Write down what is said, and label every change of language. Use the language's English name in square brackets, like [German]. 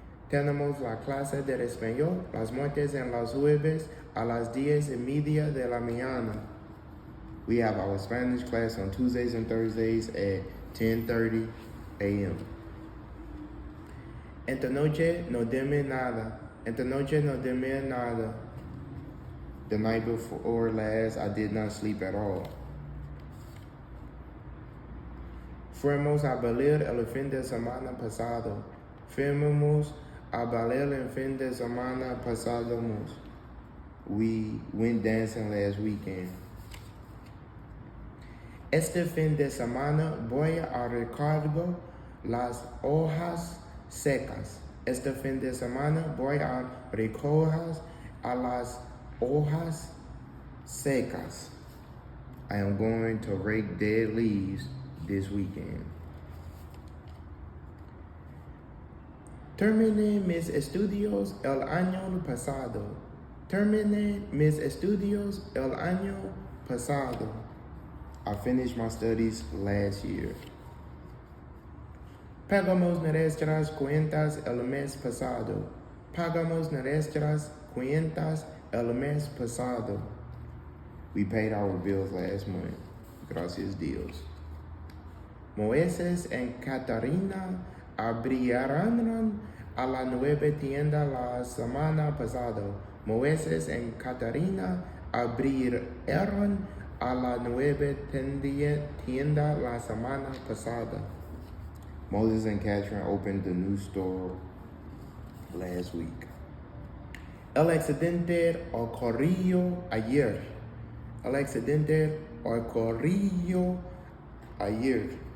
[Spanish] Tenemos la clase de español las martes en las jueves a las 10:30 de la mañana. [English] We have our Spanish class on Tuesdays and Thursdays at 10:30 a.m. [Spanish] Esta noche no dormí nada. Esta noche no dormí nada. [English] The night before last, I did not sleep at all. [Spanish] Fuimos a bailar el fin de semana pasado. Fuimos a bailar el fin de semana pasado. [English] We went dancing last weekend. [Spanish] Este fin de semana voy a recoger las hojas secas. Este fin de semana voy a recoger a las hojas secas. [English] I am going to rake dead leaves this weekend. [Spanish] Terminé mis estudios el año pasado. Terminé mis estudios el año pasado. [English] I finished my studies last year. [Spanish] Pagamos nuestras cuentas el mes pasado. Pagamos nuestras cuentas el mes pasado. [English] We paid our bills last month. [Spanish] Gracias Dios. Moisés y Catarina abrieron a la nueva tienda la semana pasada. Moisés y Catarina abrieron a la nueva tienda la semana pasada. [English] Moses and Catherine opened the new store last week. [Spanish] El accidente ocurrió ayer. El accidente ocurrió ayer.